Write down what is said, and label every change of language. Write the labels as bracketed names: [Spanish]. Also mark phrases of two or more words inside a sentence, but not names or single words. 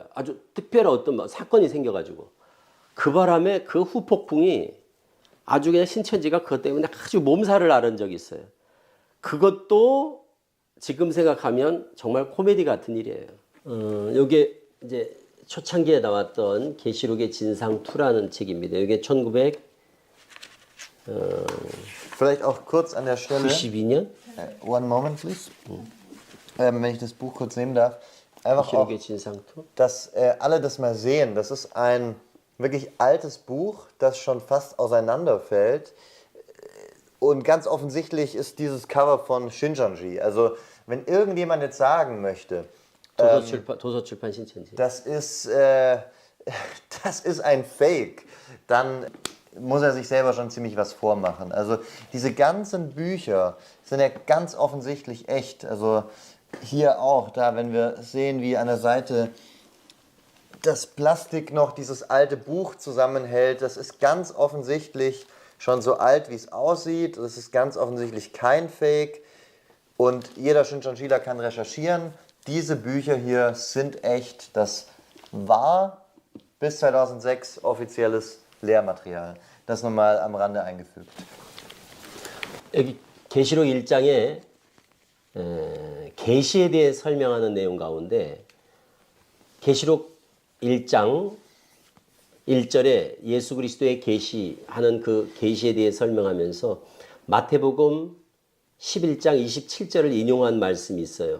[Korean] 아주 특별한 어떤 사건이 생겨가지고 그 바람에 그 후폭풍이 아주 그냥 신천지가 그것 때문에 아주 몸살을 앓은 적이 있어요. 그것도 지금 생각하면 정말 코미디 같은 일이에요. 요게 이제 초창기에 나왔던 계시록의 진상2라는 책입니다. 이게 1992년 [German] Vielleicht auch kurz an der Stelle. [English] One moment, please. [German] Wenn ich das Buch kurz nehmen darf. Einfach auch, dass alle das mal sehen. Das ist ein wirklich altes Buch, das schon fast auseinanderfällt. Und ganz offensichtlich ist dieses Cover von Shincheonji. Also wenn irgendjemand jetzt sagen möchte, [Korean] 도서출판 신천지. [German] das ist ein Fake, dann muss er sich selber schon ziemlich was vormachen. Also diese ganzen Bücher sind ja ganz offensichtlich echt. Also hier auch, da wenn wir sehen, wie an der Seite das Plastik noch dieses alte Buch zusammenhält, das ist ganz offensichtlich schon so alt, wie es aussieht. Das ist ganz offensichtlich kein Fake. Und jeder Shincheonjila kann recherchieren. Diese Bücher hier sind echt. Das war bis 2006 offizielles Lehrmaterial. Das nochmal am Rande eingefügt. [Korean] 여기 계시록 1장에 계시에 대해 설명하는 내용 가운데 계시록 1장 1절에 예수 그리스도의 계시하는 그 계시에 대해 설명하면서 마태복음 11장 27절을 인용한 말씀이 있어요.